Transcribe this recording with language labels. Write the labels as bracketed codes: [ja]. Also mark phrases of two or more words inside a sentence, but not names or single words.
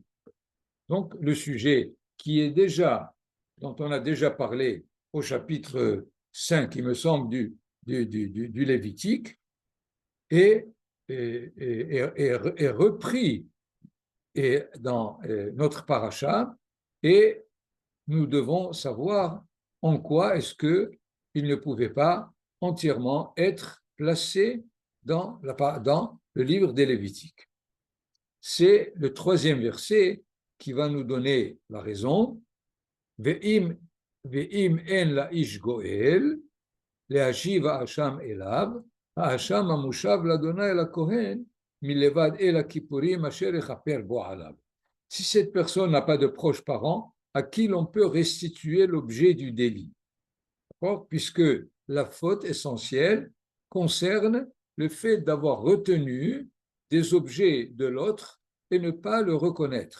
[fr] Donc, le sujet dont on a déjà parlé au chapitre 5, il me semble, du Lévitique est repris dans notre paracha, et nous devons savoir en quoi est-ce qu'il ne pouvait pas entièrement être placé dans le livre des Lévitiques. C'est le 3e verset qui va nous donner la raison. [he] ואם אין לאיש גואל, להשיב האשם אליו, האשם המושב לאדוני אל הכהן, מלבד אל הכיפורים אשר יכפר בו עליו. [fr] Si cette personne n'a pas de proche parent, à qui l'on peut restituer l'objet du délit. Puisque la faute essentielle concerne le fait d'avoir retenu des objets de l'autre et ne pas le reconnaître.